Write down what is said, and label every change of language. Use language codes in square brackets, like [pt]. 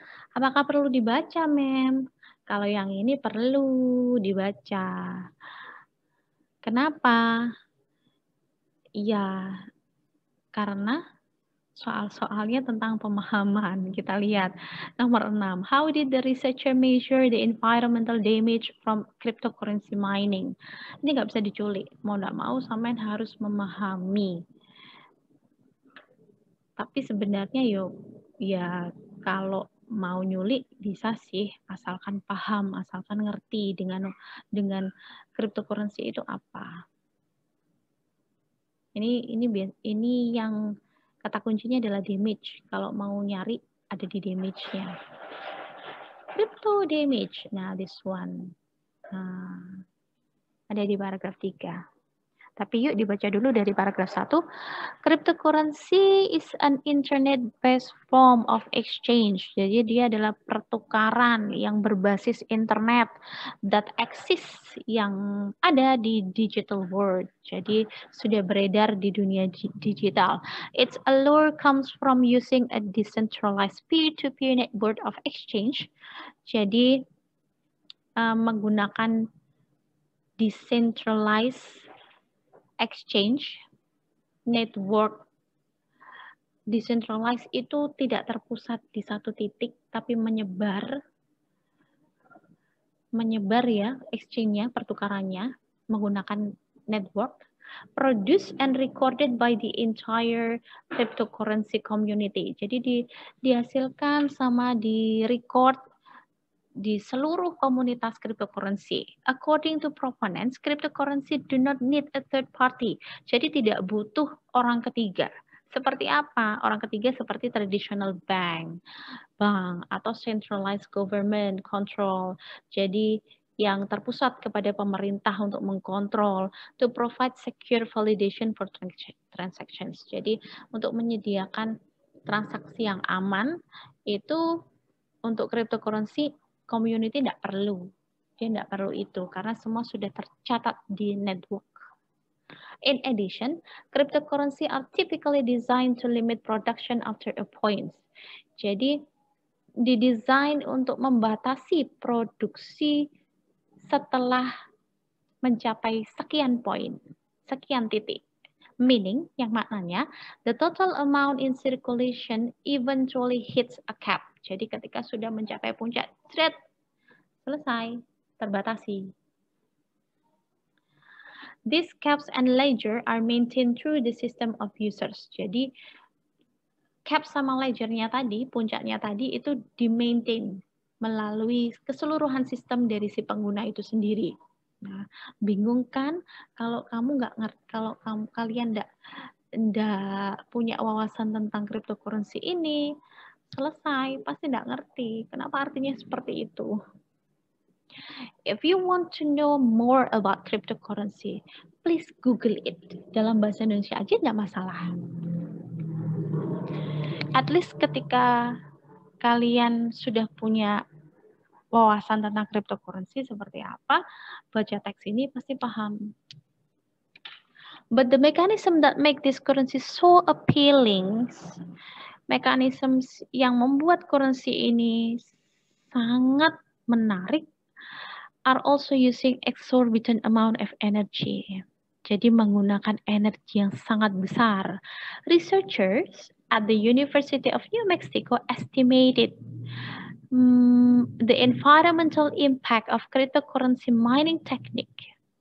[id] Apakah perlu dibaca, Mem? Kalau yang ini perlu dibaca. Kenapa? Ya, karena soal-soalnya tentang pemahaman. Kita lihat. Nomor 6. [en] How did the researcher measure the environmental damage from cryptocurrency mining? [id] Ini nggak bisa diculik. Mau nggak mau, sampean harus memahami. Tapi sebenarnya ya kalau mau nyulik bisa sih, asalkan paham, asalkan ngerti dengan cryptocurrency itu apa. Ini yang kata kuncinya adalah damage. Kalau mau nyari, ada di damage-nya. Crypto damage. Nah, [en] this one. [id] Nah, ada di paragraf 3. Tapi yuk dibaca dulu dari paragraf 1. [en] Cryptocurrency is an internet-based form of exchange. [id] Jadi dia adalah pertukaran yang berbasis internet [en] that exists [id] yang ada di digital world. Jadi sudah beredar di dunia digital. [en] Its allure comes from using a decentralized peer-to-peer network of exchange. [id] Jadi menggunakan decentralized exchange network. Decentralized itu tidak terpusat di satu titik, tapi menyebar ya, exchange-nya, pertukarannya, menggunakan network, [en] produced and recorded by the entire cryptocurrency community. [id] Jadi dihasilkan sama di-record di seluruh komunitas cryptocurrency. [en] According to proponents, cryptocurrency do not need a third party. [id] Jadi tidak butuh orang ketiga. Seperti apa? Orang ketiga seperti traditional bank atau centralized government control. Jadi yang terpusat kepada pemerintah untuk mengkontrol, [en] to provide secure validation for transactions. [id] Jadi untuk menyediakan transaksi yang aman, itu untuk cryptocurrency community tidak perlu. Dia tidak perlu itu karena semua sudah tercatat di network. [en] In addition, cryptocurrency are typically designed to limit production after a point. [id] Jadi didesain untuk membatasi produksi setelah mencapai sekian poin, sekian titik. [en] Meaning, [id] yang maknanya, [en] the total amount in circulation eventually hits a cap. [id] Jadi ketika sudah mencapai puncak, selesai, terbatasi. [en] These caps and ledger are maintained through the system of users. [id] Jadi cap sama ledgernya tadi, puncaknya tadi itu di-maintain melalui keseluruhan sistem dari si pengguna itu sendiri. Nah, bingung kan kalau kamu nggak ngerti, kalau kalian nggak punya wawasan tentang cryptocurrency ini, selesai, pasti nggak ngerti. Kenapa artinya seperti itu? [en] If you want to know more about cryptocurrency, please Google it. [id] Dalam bahasa Indonesia aja nggak masalah. [en] At least [id] ketika kalian sudah punya wawasan tentang cryptocurrency seperti apa, baca teks ini pasti paham. [en] But the mechanism that make this currency so appealing, [id] mekanisme yang membuat currency ini sangat menarik, [en] are also using exorbitant amount of energy. [id] Jadi menggunakan energi yang sangat besar. [en] Researchers at the University of New Mexico estimated the environmental impact of cryptocurrency mining technique.